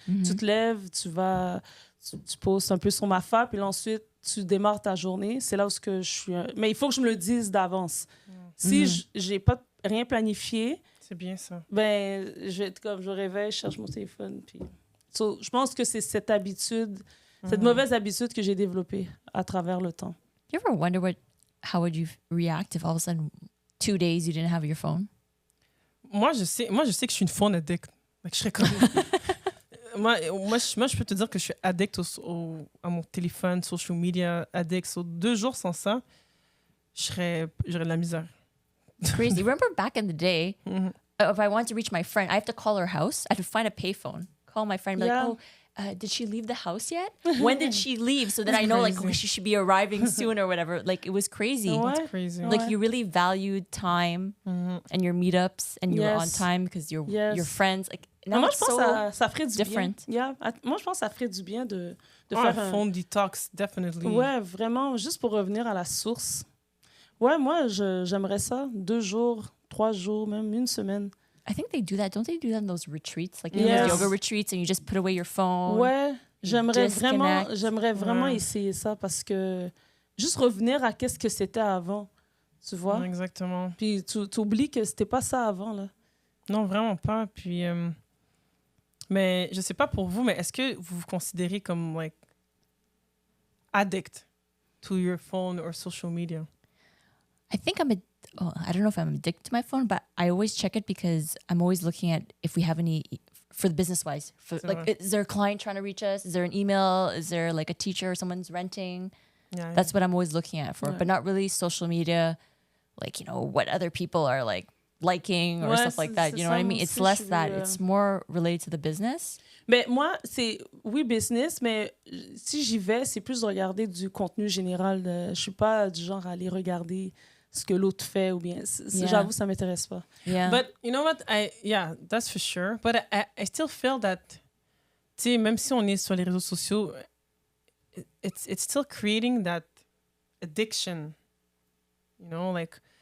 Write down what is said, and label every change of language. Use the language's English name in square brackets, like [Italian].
[French] Tu te lèves, tu poses un peu sur ma fa, puis là, ensuite, tu démarres ta journée. C'est là où je suis... Mais il faut que je me le dise d'avance. Si j'ai pas rien planifié... C'est bien ça. Ben, je vais être comme, je me réveille, je cherche mon téléphone, puis... So, je pense que c'est cette habitude, cette mauvaise habitude que j'ai développée à travers le temps. [English] You ever wonder how would you react if all of a sudden 2 days you didn't have your phone? [French] Moi, je sais que je suis une phone addict. Like, je serais comme... moi, je peux te dire que je suis addict à mon téléphone, social media, addict. So, 2 jours sans ça, j'aurais de la misère. [English] Crazy. Remember back in the day, if I want to reach my friend, I have to call her house. I have to find a payphone. Call my friend, be like, did she leave the house yet? When did she leave? So that I know, like, she should be arriving soon or whatever. Like, it was crazy. That's crazy. Like, you really valued time and your meetups, and you were on time because your friends. Like, now [French] moi, [English] it's [French] je pense [English] so [French] que ça ferait du [English] different. [French] bien. Yeah. Moi, je pense que ça ferait du bien de faire un [English] phone detox, definitely. [French] Ouais, vraiment, juste pour revenir à la source. Ouais, moi, j'aimerais ça. 2 jours, 3 jours, même 1 semaine. [English] I think they do that. Don't they do that in those retreats? Like, those yoga retreats, and you just put away your phone. [French] Ouais, j'aimerais vraiment essayer ça parce que juste revenir à qu'est-ce que c'était avant, tu vois? Exactement. Puis tu oublies que c'était pas ça avant, là. Non, vraiment pas. Puis, mais je sais pas pour vous, mais est-ce que vous vous considérez comme, [English] like, addict to your phone or social media? I think I don't know if I'm addicted to my phone, but I always check it because I'm always looking at if we have any, for the business-wise. Is there a client trying to reach us? Is there an email? Is there like a teacher or someone's renting? Yeah, That's what I'm always looking at for, but not really social media, like, you know, what other people are like liking or stuff like that. You know what I mean? It's less that. It's more related to the business. [French] Ben, moi, c'est, oui, business, mais si j'y vais, c'est plus de regarder du contenu général. Je suis pas du genre à aller regarder ce que l'autre fait ou bien... J'avoue, ça m'intéresse pas. [English] Yeah. But you know what? That's for sure. But I still feel that, [French] tu sais, même si on est sur les réseaux sociaux, [English] it's still creating that addiction. You know, like...